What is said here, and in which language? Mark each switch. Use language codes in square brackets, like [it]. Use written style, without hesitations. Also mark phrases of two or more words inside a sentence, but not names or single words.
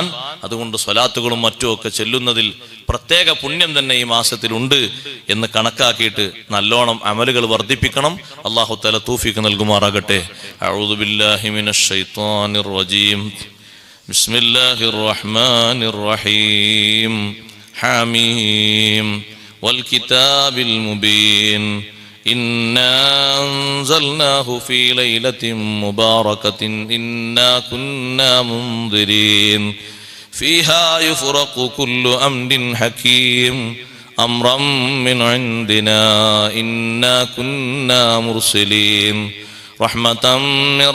[ml] അതുകൊണ്ട് സ്വലാത്തുകളും മറ്റുമൊക്കെ ചെല്ലുന്നതിൽ പ്രത്യേക പുണ്യം തന്നെ ഈ മാസത്തിലുണ്ട് എന്ന് കണക്കാക്കിയിട്ട് നല്ലോണം അമലുകൾ വർദ്ധിപ്പിക്കണം. അല്ലാഹു തആല തൗഫീഖ് നൽകുമാറാകട്ടെ. [ar] أعوذ بالله من الشيطان الرجيم. بسم الله الرحمن الرحيم. حم والكتاب المبين. إنا أنزلناه في ليلة مباركة إنا كنا منذرين فيها يفرق كل أمر حكيم أمرا من عندنا إنا كنا مرسلين رحمة من